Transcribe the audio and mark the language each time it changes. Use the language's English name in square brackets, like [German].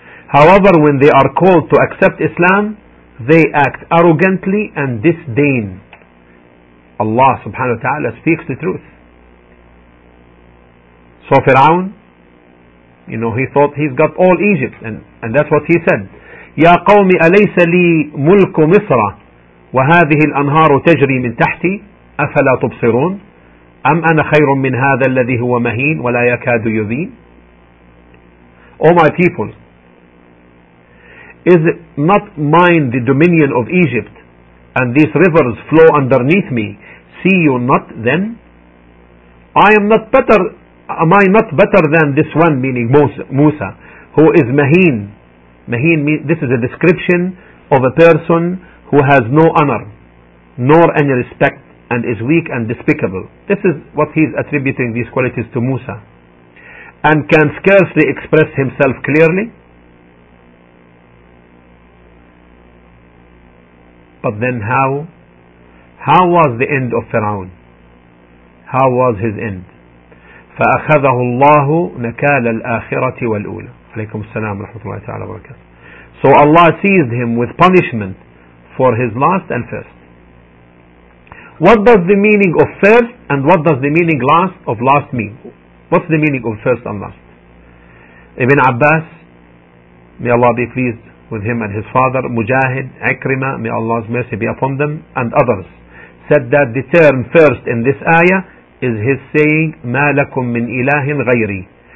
[English] However, when they are called to accept Islam, they act arrogantly and disdain. Allah subhanahu wa ta'ala speaks the truth. So Fir'aun, you know, he thought he's got all Egypt, and that's what he said. [Arabic] Ya qawmi alaysa li mulku misra wa hadhihi al-anharu tajri min tahti أفلا تبصرون أم أنا خير من هذا الذي هو مهين ولا يكاد يبين. [English] Oh my people, is it not mine the dominion of Egypt and these rivers flow underneath me? See you not then? Am I not better than this one, meaning Musa, who is mahin. Mahin means, this is a description of a person who has no honor nor any respect and is weak and despicable. This is what he is attributing these qualities to Musa, and can scarcely express himself clearly. But then how was the end of Fir'aun? How was his end? [Arabic] فَأَخَذَهُ اللَّهُ نَكَالَ الْآخِرَةِ وَالْأُولَى. عليكم السلام ورحمة الله تعالى وبركاته. [English] So Allah seized him with punishment for his last and first. What does the meaning of first and what does the meaning last of last mean? What's the meaning of first and last? Ibn Abbas, may Allah be pleased with him and his father, Mujahid, Ikrima, may Allah's mercy be upon them, and others, said that the term first in this ayah is his saying, [Arabic] مَا لَكُم مِّنْ إِلَهٍ غَيْرِي.